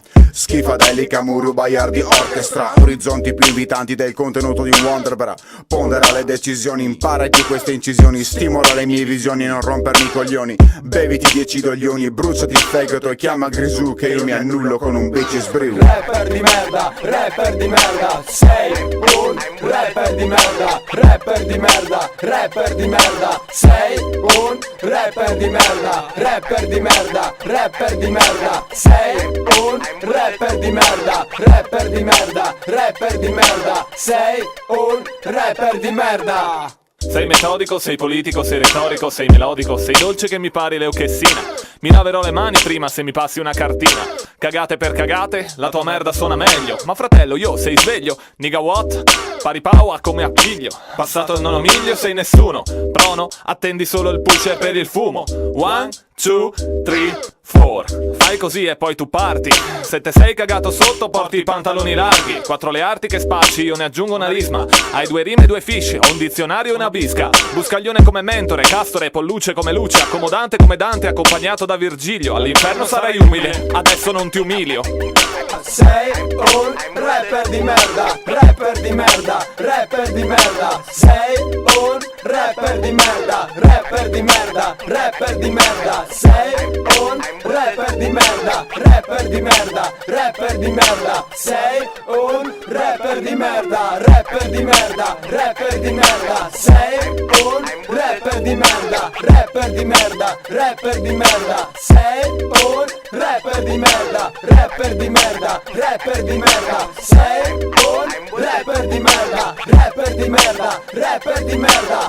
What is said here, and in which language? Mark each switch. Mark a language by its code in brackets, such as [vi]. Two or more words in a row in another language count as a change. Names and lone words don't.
[it] Schifadelica, Muru, Baiardi, orchestra, orizzonti più invitanti del contenuto di Wonderbra. Pondera le decisioni, impara di queste incisioni, stimola le mie visioni e non rompermi i coglioni. Beviti 10 doglioni, bruciati il fegato e chiama Grisù che io mi annullo con un bitches brew. Rapper di merda, sei un rapper di merda, rapper di merda, rapper di merda, sei un rapper di merda, rapper di merda, rapper di merda, sei un rapper di merda, rapper di merda, rapper di merda, sei un rapper di merda. Sei metodico, sei politico, sei retorico, sei melodico, sei dolce che mi pari leuchessina. Mi laverò le mani prima se mi passi una cartina. Cagate per cagate, la tua merda suona meglio. Ma fratello, io sei sveglio, [en] nigga what? [it] Pari power come appiglio. Passato il nono miglio sei nessuno. Prono, attendi solo il pusher per il fumo. 1, 2, 3, 4. Fai così e poi tu parti. Se te sei cagato sotto porti i pantaloni larghi. 4 le arti che spacci, io ne aggiungo una risma. Hai 2 rime e 2 fish, ho un dizionario e una bisca. Buscaglione come mentore, Castore, Polluce come luce. Accomodante come Dante, accompagnato da Virgilio. All'inferno sarai umile, adesso non ti umilio. Sei un rapper di merda, rapper di merda, rapper di merda. Sei un rapper di merda, rapper di merda, rapper di merda. Sei un rapper di merda, rapper di merda, rapper di merda. Sei un rapper di merda, rapper di merda, rapper di merda. Sei un rapper di merda, rapper di merda, rapper di merda. Sei un rapper di merda, rapper di merda, rapper di merda. Sei un rapper di merda, rapper di merda, rapper di merda.